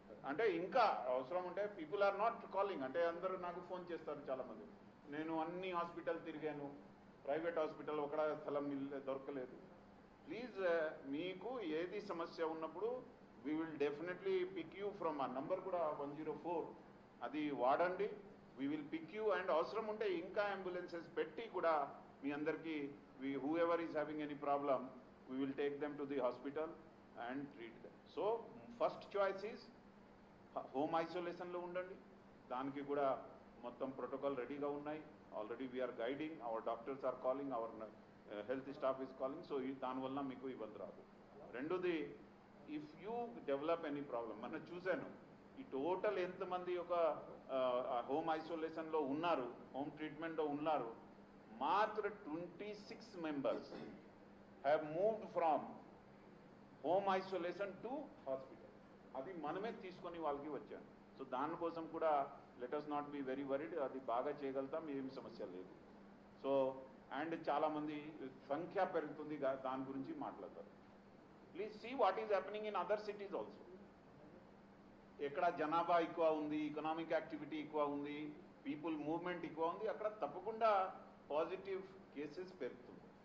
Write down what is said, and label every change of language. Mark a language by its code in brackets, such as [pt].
[te] అంటే ఇంకా అవసరం ఉంటే [en] people are not calling, [te] అంటే అందరూ నాకు ఫోన్ చేస్తారు చాలామంది, నేను అన్ని హాస్పిటల్ తిరిగాను, ప్రైవేట్ హాస్పిటల్ ఒక స్థలం దొరకలేదు। [en] please [te] మీకు ఏది సమస్య ఉన్నప్పుడు [en] we will definitely pick you from [te] ఆ నంబర్ కూడా 104 అది వాడండి, [en] We will pick you. [te] And అవసరం ఉంటే ఇంకా అంబులెన్సెస్ పెట్టి కూడా మీ అందరికీ [en] whoever is having any problem, we will take them to the hospital and treat them. So first choice is home isolation [te] లో ఉండండి, దానికి కూడా మొత్తం ప్రోటోకాల్ రెడీగా ఉన్నాయి, [en] already we're guiding, our doctors are calling, our health staff is calling, so [te] దానివల్ల మీకు ఇబ్బంది రాదు। రెండోది, [en] if you develop any problem, [te] మనం చూశాను ఈ టోటల్ ఎంతమంది ఒక హోమ్ ఐసోలేషన్లో ఉన్నారు, హోమ్ ట్రీట్మెంట్లో ఉన్నారు, మాత్ర [en] 26 members have moved from home isolation to hospital. [te] అది మనమే తీసుకొని వాళ్ళకి వచ్చాను. సో దానికోసం కూడా [en] Let us not be very worried. [te] అది బాగా చేయగలుగుతాం, ఏమి సమస్య లేదు. సో అండ్ చాలామంది సంఖ్య పెరుగుతుంది, దాని గురించి మాట్లాడతారు. [en] Please see what is happening in other cities also. [te] ఎక్కడ జనాభా ఎక్కువ ఉంది, ఎకనామిక్ యాక్టివిటీ ఎక్కువ ఉంది, పీపుల్ మూవ్మెంట్ ఎక్కువ ఉంది, అక్కడ తప్పకుండా పాజిటివ్ కేసెస్ పెరుగుతుంది.